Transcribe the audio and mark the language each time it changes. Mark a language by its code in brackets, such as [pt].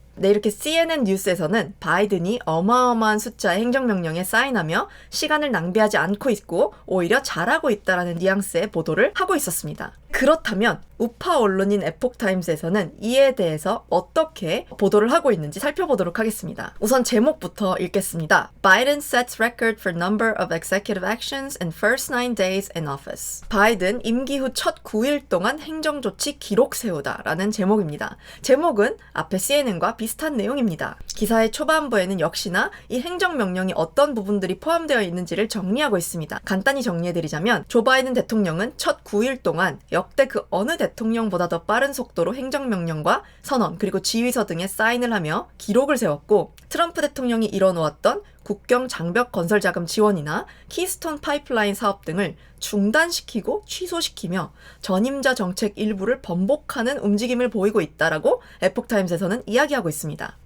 [ko] 네, 이렇게 CNN 뉴스에서는 바이든이 어마어마한 숫자의 행정명령에 사인하며 시간을 낭비하지 않고 있고 오히려 잘하고 있다라는 뉘앙스의 보도를 하고 있었습니다. 그렇다면 우파 언론인 에폭타임스에서는 이에 대해서 어떻게 보도를 하고 있는지 살펴보도록 하겠습니다. 우선 제목부터 읽겠습니다. [en] Biden sets record for number of executive actions in first 9 days in office. [ko] 바이든 임기 후 첫 9일 동안 행정조치 기록 세우다 라는 제목입니다. 제목은 앞에 CNN과 비슷한 내용입니다. 기사의 초반부에는 역시나 이 행정명령이 어떤 부분들이 포함되어 있는지를 정리하고 있습니다. 간단히 정리해드리자면 조 바이든 대통령은 첫 9일 동안 역대 그 어느 대통령보다 더 빠른 속도로 행정명령과 선언 그리고 지휘서 등에 사인을 하며 기록을 세웠고 트럼프 대통령이 이뤄놓았던 국경 장벽 건설 자금 지원이나 키스톤 파이프라인 사업 등을 중단시키고 취소시키며 전임자 정책 일부를 번복하는 움직임을 보이고 있다라고 에폭타임스에서는 이야기하고 있습니다.